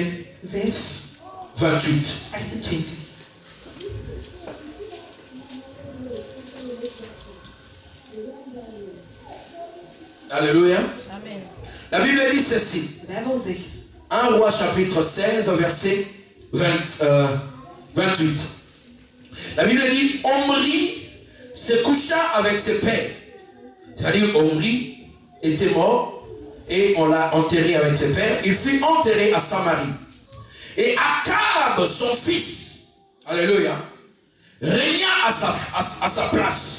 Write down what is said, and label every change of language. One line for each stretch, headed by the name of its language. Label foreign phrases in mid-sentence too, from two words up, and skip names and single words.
French: Vers 28. 28. Alléluia. La Bible dit ceci.
Dutch: De Bijbel zegt,
French: 1 roi chapitre 16 verset 28. La Bible dit, Omri se coucha avec ses pères. C'est-à-dire Omri était mort et on l'a enterré avec ses pères. Il fut enterré à Samarie. Et Akab, son fils, alléluia, régna à sa place.